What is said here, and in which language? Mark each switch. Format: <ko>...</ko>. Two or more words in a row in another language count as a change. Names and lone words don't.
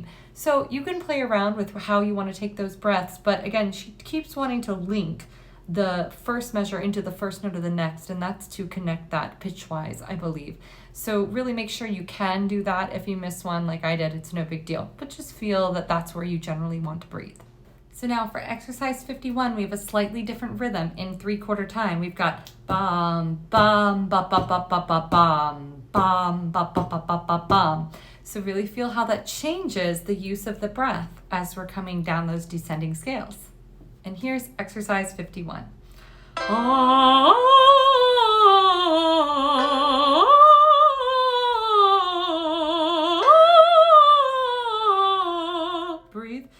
<en>So you can play around with how you want to take those breaths, but again, she keeps wanting to link the first measure into the first note of the next, and that's to connect that pitch-wise, I believe. So really make sure you can do that. If you miss one like I did, it's no big deal, but just feel that that's where you generally want to breathe. So now for exercise 51, we have a slightly different rhythm in 3/4 time. We've got bum, bum, ba ba ba ba ba bum, bum, ba ba ba ba ba bum. So really feel how that changes the use of the breath as we're coming down those descending scales. And here's exercise 51. Breathe.</en>